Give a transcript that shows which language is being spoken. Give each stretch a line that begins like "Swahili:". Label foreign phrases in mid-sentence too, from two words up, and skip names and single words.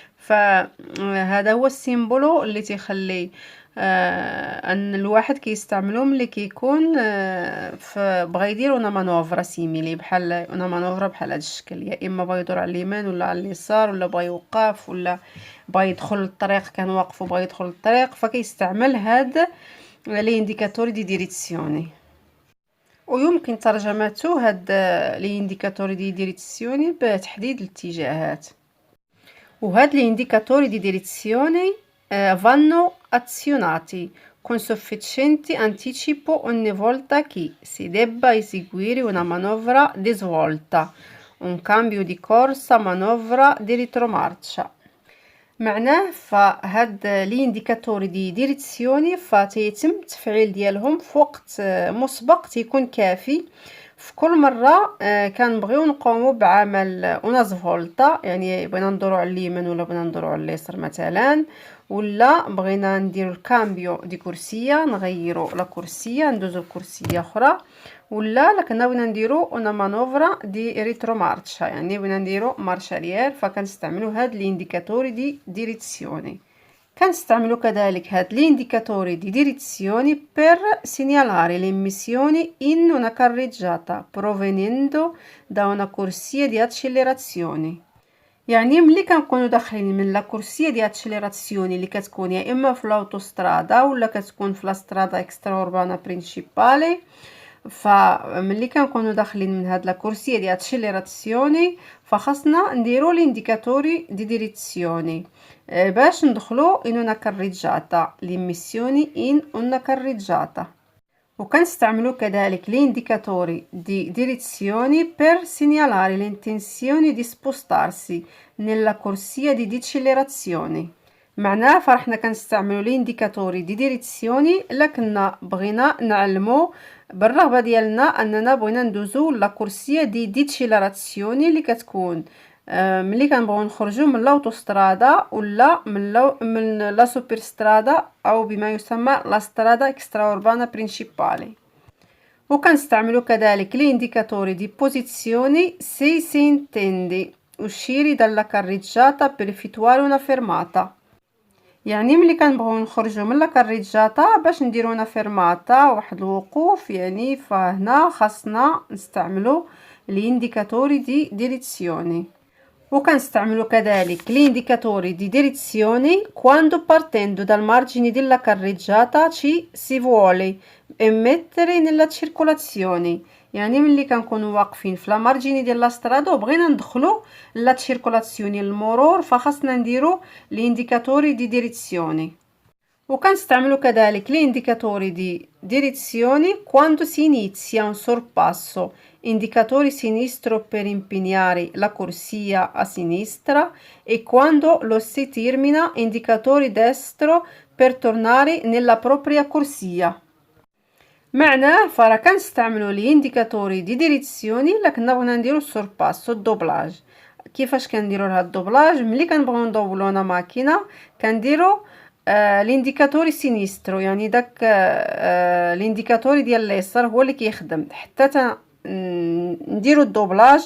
Arabic: فهذا هو السيمبولو اللي تيخلي ان الواحد كيستعملو ملي كيكون بغا يدير
Italian: un manovra simile
Arabic: بحال
Italian: un manovra
Arabic: بحال هذا الشكل، يا اما بغا يدور على اليمين ولا على اليسار، ولا بغا يوقف، ولا بغا يدخل للطريق كان واقف وبغا يدخل للطريق، فكيستعمل هاد لي
Italian: indicatori di direzione.
Arabic: ويمكن ترجمته هاد لي
Italian: indicatori di direzione
Arabic: بتحديد الاتجاهات.
Italian: وهاد لي indicatori di direzione vanno azionati con sufficiente anticipo ogni volta che si debba eseguire una manovra di svolta, un cambio di corsa, manovra di retromarcia.
Arabic: معناه فهاد لي
Italian: indicatori di direzione
Arabic: فيتم التفعيل ديالهم في وقت مسبق تيكون كافي. في كل مره كنبغيو نقوموا بعمل
Italian: una svolta,
Arabic: يعني بغينا ندورو على اليمين ولا بغينا ندورو على اليسار مثلا، ولا بغينا نديرو
Italian: il cambio di corsia,
Arabic: نغيرو
Italian: la corsia
Arabic: ندوزو لكرسيه اخرى، ولا كنا بغينا نديرو
Italian: una manovra di retromarcia,
Arabic: يعني بغينا نديرو
French: marche arrière,
Arabic: فكنستعملو هاد لي
Italian: indicatori di direzione.
Arabic: كنستعملو كذلك هاد
Italian: لي indicatori di direzione per segnalare le emissioni in una carreggiata provenendo da una corsia di accelerazione.
Arabic: يعني ملي كنكونوا داخلين من
Italian: la corsia
Arabic: ديال اكسليراسيوني اللي كتكون يا اما في الاوتوسترادا ولا كتكون في
Italian: la strada extraurbana principale,
Arabic: فملي كنكونوا داخلين من هاد
Italian: la corsia
Arabic: ديال اكسليراسيوني فخاصنا نديرو
Italian: l'indicatori di direzione
Arabic: باش ندخلو ان
Italian: una carreggiata le emissioni in una carreggiata.
Arabic: وكنستعملو كذلك
Italian: لي indicatori di direzione per segnalare le intenzioni di spostarsi nella corsia di decelerazione.
Arabic: معناه فرحنا كنستعملو لي
Italian: indicatori di direzione
Arabic: الا كنا بغينا نعلمو بالرغبه ديالنا اننا بغينا ندوزو
Italian: la corsia di decelerazione
Arabic: اللي كتكون ملي كنبغيو نخرجوا من لاوتوسترادا ولا من
Italian: la superstrada
Arabic: او بما يسمى
Italian: la strada extraurbana principale.
Arabic: وكنستعملوا كذلك
Italian: li indicatori di posizione si intende uscire dalla carreggiata per effettuare una fermata.
Arabic: يعني ملي كنبغيو نخرجوا من
Italian: la carreggiata
Arabic: باش نديرو
Italian: una fermata
Arabic: واحد الوقوف، يعني فهنا خاصنا نستعملو لي
Italian: indicatori di direzione.
Arabic: وكنستعملو كذلك
Italian: لي indicatori di direzione quando partendo dal margine della carreggiata ci si vuole immettere nella circolazione،
Arabic: يعني ملي كنكونوا واقفين في
Italian: la margine
Arabic: ديال
Italian: la strada
Arabic: وبغينا ندخلو
Italian: la circolazione
Arabic: المرور فخاصنا نديرو لي
Italian: indicatori di direzione.
Arabic: وكنستعملو كذلك
Italian: لي indicatori di direzione quando si inizia un sorpasso, indicatore sinistro per impegnare la corsia a sinistra, e quando lo si termina indicatore destro per tornare nella propria corsia.
Arabic: معناه فراه كنستعملو لي
Italian: indicatori di direzione
Arabic: الا كنا بغينا نديرو السورباسو الدوبلاج. كيفاش كنديرو هاد الدوبلاج؟ ملي كنبغيو ندوبلو انا ماكينه كنديرو
Italian: l'indicatori sinistro,
Arabic: يعني داك لينديكاتوري ديال اليسار هو اللي كيخدم حتى نديرو الدوبلاج.